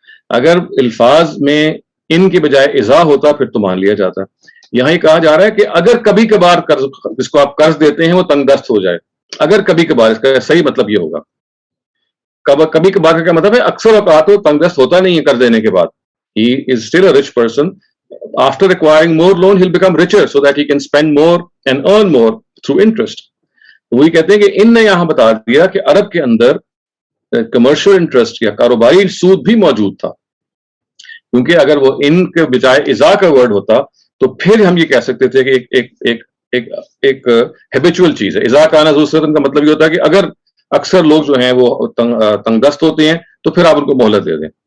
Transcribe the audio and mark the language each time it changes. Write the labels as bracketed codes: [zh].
[ur] اگر الفاظ میں ان کے بجائے اذا ہوتا پھر تو مان لیا جاتا. یہاں ہی کہا جا رہا ہے کہ اگر کبھی کبھار قرض جس کو آپ قرض دیتے ہیں وہ تنگ دست ہو جائے، اگر کبھی کبھار، اس کا صحیح مطلب یہ ہوگا. کبھی کبھار کا کیا مطلب ہے؟ اکثر اوقات وہ تنگ دست ہوتا نہیں ہے قرض دینے کے بعد. [en] He is still a rich person. After acquiring more loan, he'll become richer so that he can spend more and earn more through interest. [ur] وہی کہتے ہیں کہ ان نے یہاں بتا دیا کہ عرب کے اندر کمرشل انٹرسٹ یا کاروباری سود بھی موجود تھا، کیونکہ اگر وہ ان کے بجائے اذا کا ورڈ ہوتا تو پھر ہم یہ کہہ سکتے تھے کہ ایک ہیبیچول چیز ہے. [ar] اذا کان ذو اسرۃ [ur] کا مطلب یہ ہوتا ہے کہ اگر اکثر لوگ جو ہیں وہ تنگ دست ہوتے ہیں تو پھر آپ ان کو مہلت دے دیں.